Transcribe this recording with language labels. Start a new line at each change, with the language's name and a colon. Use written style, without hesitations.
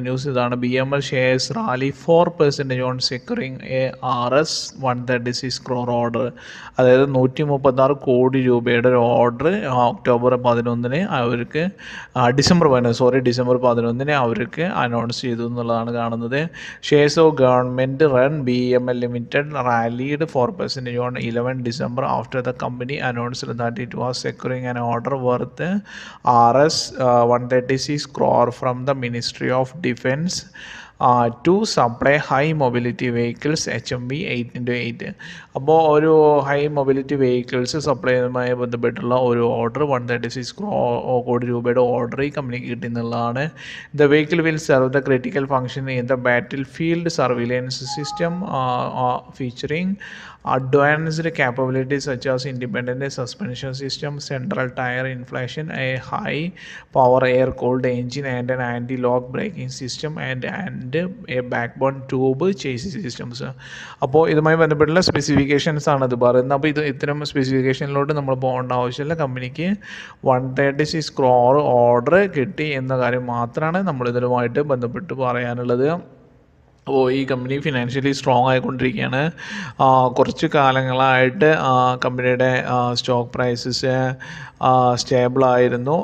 Malayalam: News ഇതാണ്:
English: BML shares rally 4% on securing RS 136 crore order.
Malayalam: അതായത് 136 കോടി രൂപയുടെ ഒരു ഓർഡർ October 11 അവർക്ക് ഡിസംബർ 11 അവർക്ക് അനൗൺസ് ചെയ്തു എന്നുള്ളതാണ് കാണുന്നത്.
English: Shares of government run BML Limited rallied 4% on 11 December after the company announced that it was securing an order worth Rs 136 crore from the Ministry of Defence to supply high mobility vehicles HMV 8x8.
Malayalam: അപ്പോൾ ഒരു high mobility vehicles supply ചെയ്യുന്നതുമായി ബന്ധപ്പെട്ടുള്ള ഒരു order 136 കോടി രൂപയുടെ order ഈ കമ്പനിക്ക് കിട്ടി എന്നുള്ളതാണ്.
English: The vehicle will serve the critical function in the battlefield surveillance system featuring advanced capabilities such as independent suspension system, central tire inflation, a high power air cooled engine and an anti-lock braking system and a backbone tube chassis systems.
Malayalam: അപ്പോൾ ഇതുമായി ബന്ധപ്പെട്ടുള്ള specifications ആണ് ഇത് പറയുന്നത്. അപ്പോൾ ഇത്തരം സ്പെസിഫിക്കേഷനിലോട്ട് നമ്മൾ പോകേണ്ട ആവശ്യമില്ല. കമ്പനിക്ക് 136 crore ഓർഡർ കിട്ടി എന്ന കാര്യം മാത്രമാണ് നമ്മൾ ഇതിലുമായിട്ട് ബന്ധപ്പെട്ട് പറയാനുള്ളത്. അപ്പോൾ ഈ കമ്പനി ഫിനാൻഷ്യലി സ്ട്രോങ് ആയിക്കൊണ്ടിരിക്കുകയാണ്. കുറച്ച് കാലങ്ങളായിട്ട് കമ്പനിയുടെ സ്റ്റോക്ക് പ്രൈസസ് സ്റ്റേബിളായിരുന്നു.